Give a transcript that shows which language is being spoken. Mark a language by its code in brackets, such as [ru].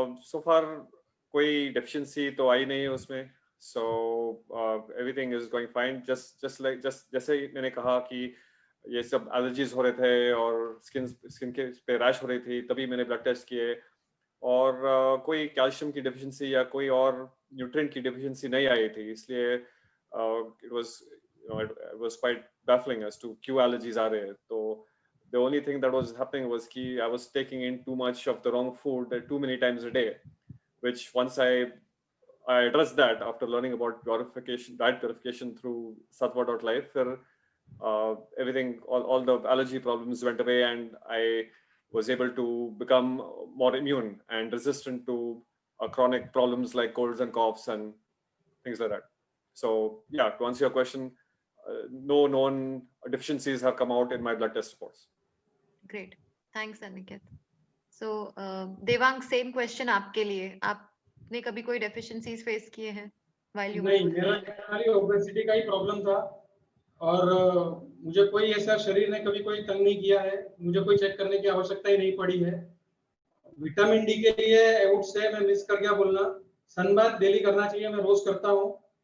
[en] So far [hi] कोई [en] deficiency [hi] तो आई नहीं है उसमें, [en] so everything is going fine. [hi] जैसे मैंने कहा कि ये सब allergies हो रहे थे और स्किन के पे रैश हो रही थी, तभी मैंने ब्लड टेस्ट किए। और कोई कैल्शियम की डेफिशिएंसी या कोई और न्यूट्रिएंट की डेफिशिएंसी नहीं आई थी, इसलिए [en] it was quite baffling as to [hi] क्यों एलर्जीज आ रहे हैं। तो [en] the only thing that was happening was [hi] कि [en] I was taking in too much of the wrong food too many times a day, which once I addressed that after learning about diet purification through Sattva.life, everything, all the allergy problems went away and I was able to become more immune and resistant to chronic problems like colds and coughs and things like that. So yeah, to answer your question, no known deficiencies have come out in my blood test reports. Great. Thanks, Aniket. So, Devang, same question [hi] आपके लिए. आपने कभी कोई deficiencies face किए हैं [en] while you were [hi] नहीं, [en] doing [hi] मेरा खाली ओबेसिटी का ही प्रॉब्लम था और मुझे कोई ऐसा शरीर ने कभी कोई तंग नहीं किया है, मुझे कोई चेक करने की आवश्यकता ही नहीं पड़ी है। विटामिन डी के लिए [en] I would [hi] से मैं मिस कर गया बोलना, सनबाथ डेली करना चाहिए, मैं रोज करता हूँ।